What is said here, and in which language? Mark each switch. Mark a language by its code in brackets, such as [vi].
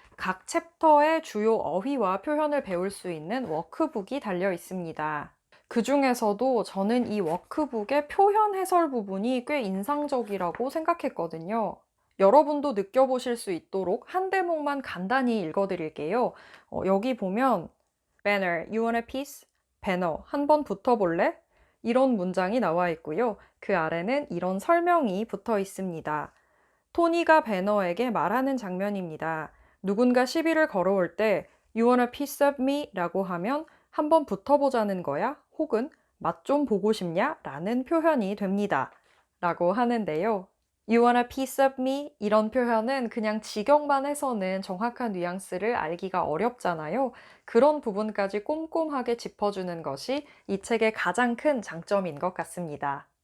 [ko] 각 챕터의 주요 어휘와 표현을 배울 수 있는 워크북이 달려 있습니다. 그 중에서도 저는 이 워크북의 표현 해설 부분이 꽤 인상적이라고 생각했거든요. 여러분도 느껴보실 수 있도록 한 대목만 간단히 읽어드릴게요. 여기 보면 [en] Banner, you want a piece? [ko] 배너, 한번 붙어볼래? 이런 문장이 나와 있고요. 그 아래는 이런 설명이 붙어 있습니다. 토니가 배너에게 말하는 장면입니다. 누군가 시비를 걸어올 때 [en] You want a piece of me? [ko] 라고 하면 한번 붙어보자는 거야? 혹은 맛 좀 보고 싶냐? 라는 표현이 됩니다. 라고 하는데요. [en] You want a piece of me? [ko] 이런 표현은 그냥 직역만 해서는 정확한 뉘앙스를 알기가 어렵잖아요. 그런 부분까지 꼼꼼하게 짚어주는 것이 이 책의 가장 큰 장점인 것 같습니다.